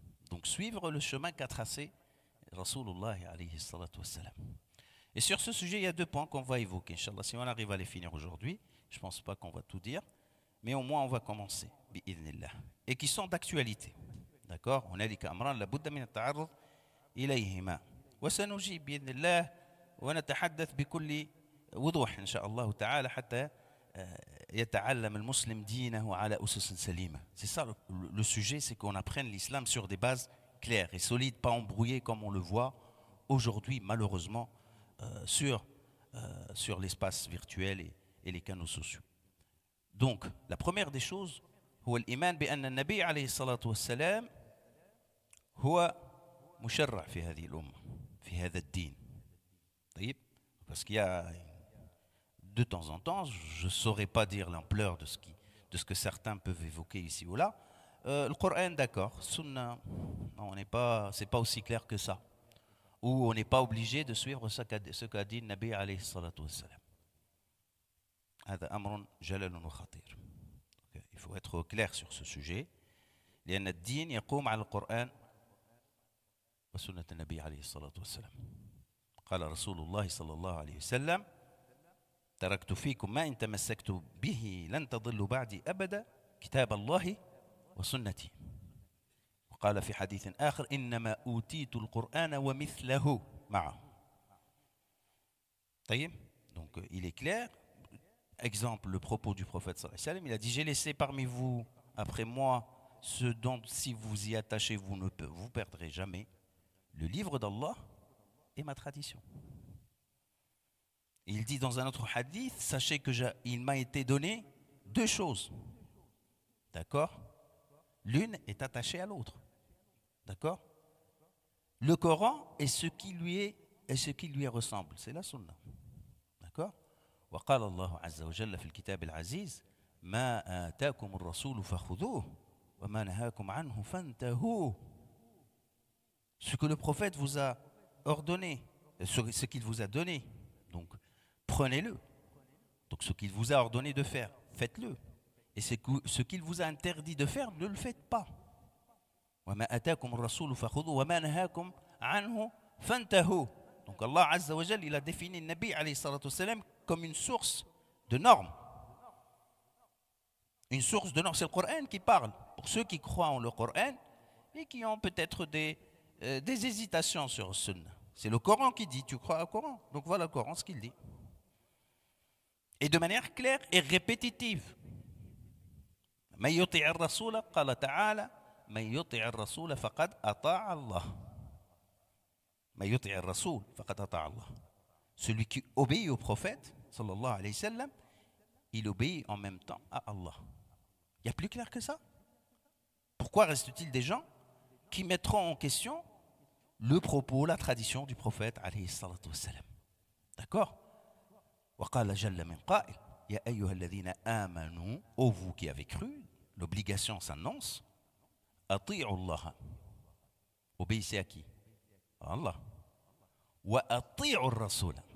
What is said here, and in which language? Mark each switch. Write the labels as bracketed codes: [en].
[fr] Donc suivre le chemin qu'a tracé Rasulullah alayhi salatu wassalam. Et sur ce sujet, il y a deux points qu'on va évoquer, Inch'Allah. Si on arrive à les finir aujourd'hui, je ne pense pas qu'on va tout dire, mais au moins on va commencer, bi'idhnillah. Et qui sont d'actualité. D'accord? On a dit qu'Amran, [ar] la Bouddha min al-ta'arrud إليهما وسنجيب بإذن الله ونتحدث بكل وضوح إن شاء الله تعالى حتى يتعلم المسلم دينه على أسس سليمة. [fr] C'est ça le sujet, c'est qu'on apprenne l'islam sur des bases claires et solides, pas embrouillées comme on le voit aujourd'hui malheureusement sur l'espace virtuel et les canaux sociaux. Donc, la première des choses, [ar] هو الإيمان بأن النبي عليه الصلاة والسلام هو مشرع في هذه الأمة في هذا الدين. [fr] طيب, parce qu'il y a de temps en temps, je ne saurais pas dire l'ampleur de ce que certains peuvent évoquer ici ou là. Le Coran, d'accord, Sunna, non, c'est pas aussi clair que ça. Ou on n'est pas obligé de suivre ce qu'a dit le Nabi alayhi salatu wassalam. [ar] هذا أمر جلل وخطير. [fr] Il faut être clair sur ce sujet. [ar] لأن الدين يقوم على القرآن وسنة النبي عليه الصلاة والسلام. قال رسول الله صلى الله عليه وسلم: تركت فيكم ما إن تمسكتم به لن تضلوا بعدي أبدا كتاب الله وسنتي. وقال في حديث آخر: إنما أوتيت القرآن ومثله معه. [fr] طيب, donc il est clair. Exemple, le propos du prophète sallallahu alayhi wa sallam, il a dit: j'ai laissé parmi vous après moi ce dont si vous y attachez vous ne vous perdrez jamais, le livre d'Allah et ma tradition. Il dit dans un autre hadith: sachez que il m'a été donné deux choses. D'accord? L'une est attachée à l'autre. D'accord? Le Coran et ce qui lui ressemble. C'est la sunna. D'accord? [ar] وقال الله عز وجل في الكتاب العزيز: ما آتاكم الرسول فخذوه وما نهاكم عنه فانتهوا. [fr] Ce que le prophète vous a ordonné, ce qu'il vous a donné, donc prenez-le. Donc ce qu'il vous a ordonné de faire, faites-le. Et ce qu'il vous a interdit de faire, ne le faites pas. [ar] وما آتاكم الرسول فخذوه وما نهاكم عنه فانتهوا. [fr] Donc Allah Azza wa Jal, il a défini le Nabi alayhi salatu wassalam comme une source de normes. Une source de normes, c'est le Coran qui parle. Pour ceux qui croient en le Coran et qui ont peut-être des hésitations sur le Sunna. C'est le Coran qui dit, tu crois au Coran. Donc voilà le Coran, ce qu'il dit. Et de manière claire et répétitive. [ar] من يطع الرسول قال تعالى من يطع الرسول فقد أطاع الله. من يطع الرسول فقد أطاع الله. [fr] Celui qui obéit au prophète, sallallahu alayhi wa sallam, il obéit en même temps à Allah. Il y a plus clair que ça. Pourquoi reste-t-il des gens qui mettront en question le propos, la tradition du prophète alayhi salatu wassalam? D'accord? [ar] وقال جل من قائل يا أيها الذين آمنوا, [fr] ô vous qui avez cru, l'obligation s'annonce, [ar] أطيعوا الله. [fr] Obéissez à qui? À Allah. [ar] وأطيعوا الرسول.